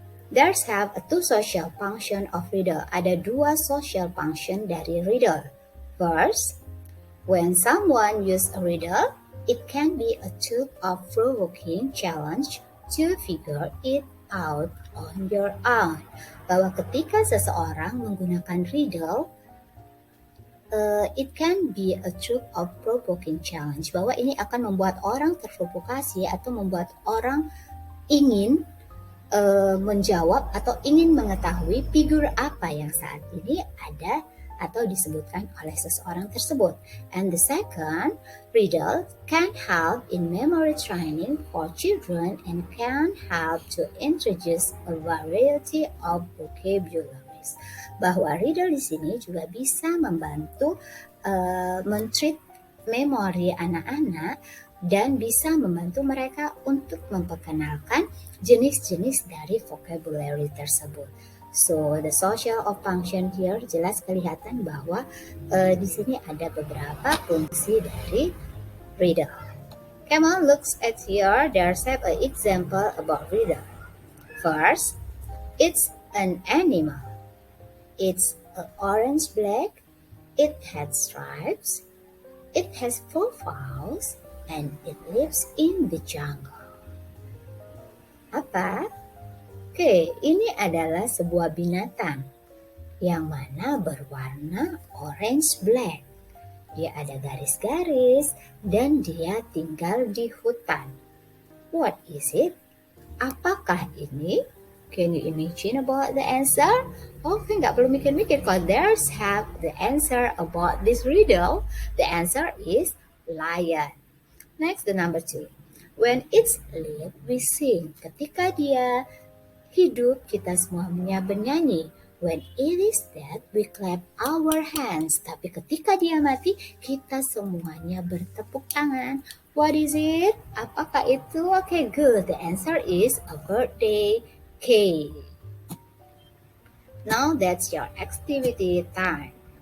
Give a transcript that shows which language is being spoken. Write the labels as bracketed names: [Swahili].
[English] There's have a two social function of riddle. [Indonesian] Ada dua social function dari riddle. [English] First, when someone use a riddle, it can be a thought-provoking challenge to figure it out on your own. [Indonesian] Bahwa ketika seseorang menggunakan riddle, [English] it can be a thought-provoking challenge. [Indonesian] Bahwa ini akan membuat orang terprovokasi atau membuat orang ingin menjawab atau ingin mengetahui figur apa yang saat ini ada atau disebutkan oleh seseorang tersebut. [English] And the second, riddle can help in memory training for children and can help to introduce a variety of vocabularies. [Indonesian] Bahwa riddle di sini juga bisa membantu men-treat memori anak-anak dan bisa membantu mereka untuk memperkenalkan jenis-jenis dari vocabulary tersebut. [English] So the social of function here [Indonesian] jelas kelihatan bahwa di sini ada beberapa fungsi dari riddle. [English] Come on, look at here. There's an example about riddle. First, it's an animal. It's orange black. It has stripes. It has 4 paws. And it lives in the jungle. [Indonesian] Apa? Oke, ini adalah sebuah binatang yang mana berwarna orange black. Dia ada garis-garis dan dia tinggal di hutan. [English] What is it? [Indonesian] Apakah ini? [English] Can you imagine about the answer? Oke, [Indonesian] nggak perlu mikir-mikir. [English] Because there's have the answer about this riddle. The answer is lion. Next, the number 2. When it's live, we sing. [Indonesian] Ketika dia hidup, kita semuanya bernyanyi. [English] When it is dead, we clap our hands. [Indonesian] Tapi ketika dia mati, kita semuanya bertepuk tangan. [English] What is it? [Indonesian] Apakah itu? Okay, good. [English] The answer is a birthday cake. Now that's your activity time.